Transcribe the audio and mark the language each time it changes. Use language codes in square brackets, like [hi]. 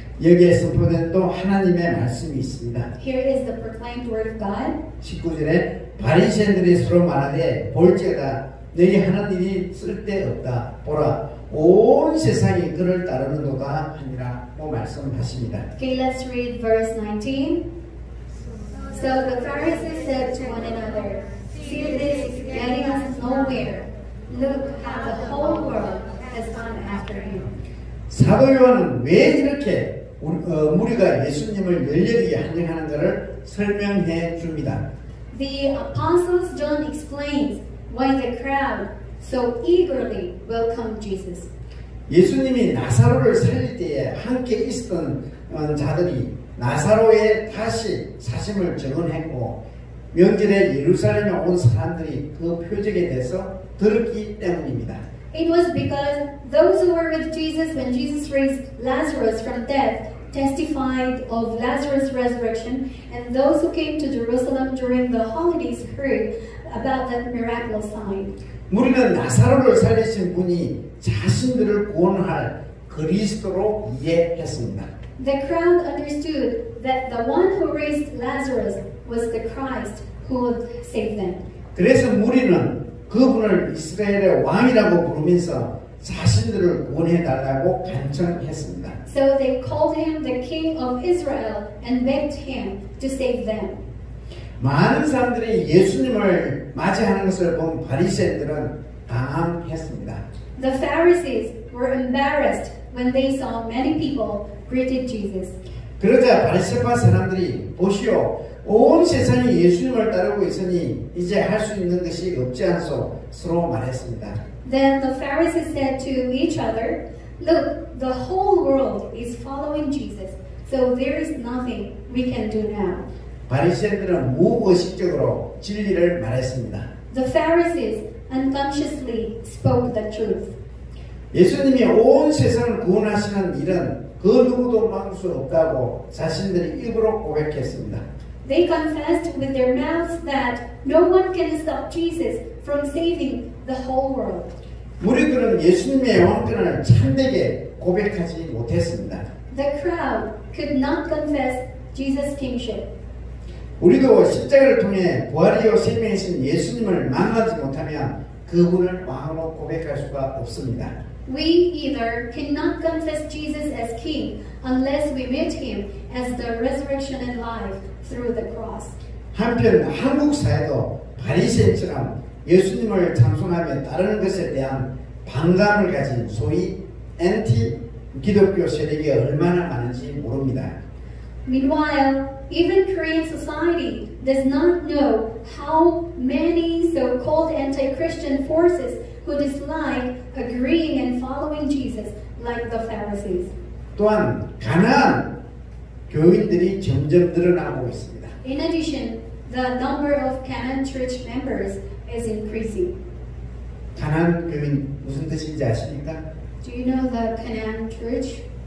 [ko] 여기에 선포된 또 하나님의 말씀이 있습니다. [en] Here is the proclaimed word of God. [ko] 19절에 바리새인들이 서로 말하되 볼지어다 너희 하는 일이 쓸데없다. 보라 온 세상이 그를 따르는도다 하니라고 말씀하십니다. [en] Okay, let's read verse 19. So the Pharisees said to one another, "See, this is getting us nowhere. Look how the whole world has gone after him." [ko] 사도 요한은 왜 이렇게 무리가 예수님을 열렬히 환영하는 것을 설명해 줍니다. [en] The Apostles John explains why the crowd so eagerly welcomed Jesus. [ko] 예수님이 나사로를 살릴 때에 함께 있었던 자들이 나사로의 다시 사심을 증언했고 명절에 예루살렘에 온 사람들이 그 표적에 대해서 들었기 때문입니다. [en] It was because those who were with Jesus when Jesus raised Lazarus from death testified of Lazarus' resurrection, and those who came to Jerusalem during the holidays heard about that miraculous sign. [ko] 우리는 나사로를 살리신 분이 자신들을 구원할 그리스도로 이해했습니다. [en] The crowd understood that the one who raised Lazarus was the Christ who would save them. [ko] 그래서 무리는 그분을 이스라엘의 왕이라고 부르면서 자신들을 구원해달라고 간청했습니다. [en] So they called him the King of Israel and begged him to save them. [ko] 많은 사람들이 예수님을 맞이하는 것을 본 바리새인들은 당황했습니다. [en] The Pharisees were embarrassed when they saw many people greeted Jesus. [ko] 그러자 바리새파 사람들이 보시오, 온 세상이 예수님을 따르고 있으니 이제 할 수 있는 것이 없지 않소 서로 말했습니다. [en] Then the Pharisees said to each other, "Look, the whole world is following Jesus, so there is nothing we can do now." [ko] 바리새인들은 무의식적으로 진리를 말했습니다. [en] The Pharisees unconsciously spoke the truth. [ko] 예수님이 온 세상을 구원하시는 일은 그 누구도 막을 수 없다고 자신들이 입으로 고백했습니다. [en] They confessed with their mouths that no one can stop Jesus from saving the whole world. [ko] 무리들은 예수님의 왕권을 참되게 고백하지 못했습니다. [en] The crowd could not confess Jesus' kingship. [ko] 우리도 십자가를 통해 부활이요 생명이신 예수님을 만나지 못하면 그분을 왕으로 고백할 수가 없습니다. [en] We either cannot confess Jesus as King unless we meet Him as the resurrection and life through the cross. [ko] 한편 한국 사회도 바리새인처럼 예수님을 찬송하며 따르는 것에 대한 반감을 가진 소위 엔티 기독교 세력이 얼마나 많은지 모릅니다. [en] Meanwhile, even Korean society does not know how many so-called anti-Christian forces who dislike agreeing and following Jesus like the Pharisees. [ko] 또한 가난한 교인들이 점점 늘어나고 있습니다. [en] In addition, the number of Canaan Church members is increasing. [ko] 가난한 교인 무슨 뜻인지 아십니까? [en] Do you know the Canaan Church?